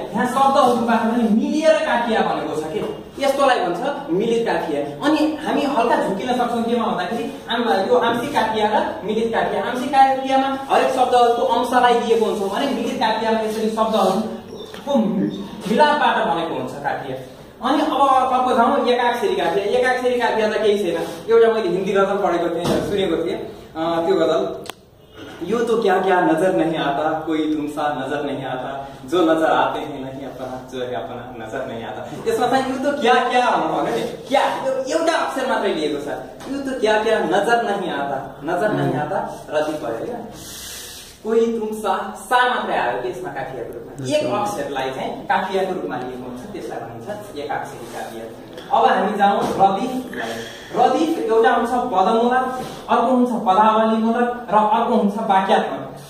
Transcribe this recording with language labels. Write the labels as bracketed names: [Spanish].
[Nepali] यहाँ शब्दहरूबाट पनि मिलिएर काफिया भनेको छ कि यस्तोलाई भन्छ मिलित काफिया। अनि हामी हल्का झुकिन सक्छौँ केमा भन्दाखेरि यो आंशिक काफिया र मिलित काफिया। आंशिक काफियामा हरेक शब्दहरूको अंशलाई दिएको हुन्छ भने मिलित काफियामा यसरी शब्दहरूको मिलापबाट बनेको हुन्छ काफिया। अनि अब अर्को जाउँ एकाक्षरी काफिया। एकाक्षरी काफिया त केही छैन, एउटा मैले हिन्दी गजल पढेको थिएँ, सुनेको थिएँ त्यो गजल, [Hindi] यो तो क्या क्या नजर नहीं आता, कोई तुमसा नजर नहीं आता, जो नजर आते हैं नहीं अपना, जो है अपना नजर नहीं आता। [Nepali] यसमा चाहिँ [Hindi] यो तो क्या क्या [Nepali] भन्नु नि, क्या एउटा अक्षर मात्रै लिएको छ। [Hindi] यो तो क्या क्या नजर नहीं आता, नजर नहीं आता [Nepali] रदिफ भयो हैन। [Hindi] कोही तुमसा [Nepali] सा मात्रै आयो त्यसमा काफियाको रूपमा, एक अक्षरलाई चाहिँ काफियाको रूपमा लिएको हुन्छ, त्यसलाई भनिन्छ एकाक्षरी काफिया। अब हामी जाउँ रदिफ। रदिफ एउटा हुन्छ पदमूलक, अर्को हुन्छ पदावलीमूलक र अर्को हुन्छ वाक्यात्मक।